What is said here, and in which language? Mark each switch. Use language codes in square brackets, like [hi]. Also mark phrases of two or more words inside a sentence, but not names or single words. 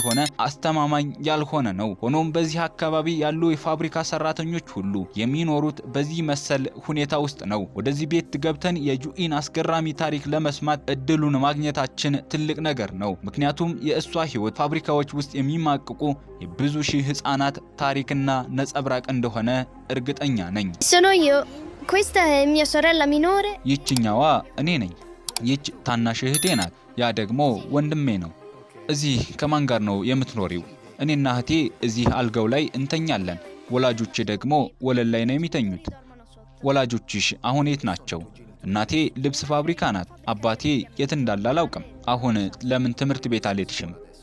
[am] ያልሆነ ነው። ሆኖም በዚህ አካባቢ ያሉ የፋብሪካ ሰራተኞች ሁሉ የሚኖሩት በዚህ መሰል ሁኔታ ውስጥ ነው። ወደዚህ ቤት ገብተን የጁኢን አስገራሚ ታሪክ ለመስማት እድሉን ማግኘታችን ትልቅ ነገር ነው። ምክንያቱም የእሷ ህይወት ፋብሪካዎች ውስጥ የሚማቅቁ የብዙ ሺህ ህፃናት ታሪክና ነጸብራቅ እንደሆነ እርግጠኛ ነኝ። [it] Sono io. Questa è mia sorella minore. [am] ይችኛዋ እኔ ነኝ። ይች ታናሽ እህቴ ናት። ያ ደግሞ ወንድሜ ነው። እዚህ ከማን ጋር ነው የምትኖሪው? እኔና እህቴ እዚህ አልጋው ላይ እንተኛለን። ወላጆቼ ደግሞ ወለል ላይ ነው የሚተኙት። ወላጆችሽ አሁን የት ናቸው? እናቴ ልብስ ፋብሪካ ናት። አባቴ የት እንዳለ አላውቅም። አሁን ለምን ትምህርት ቤት አልሄድሽም?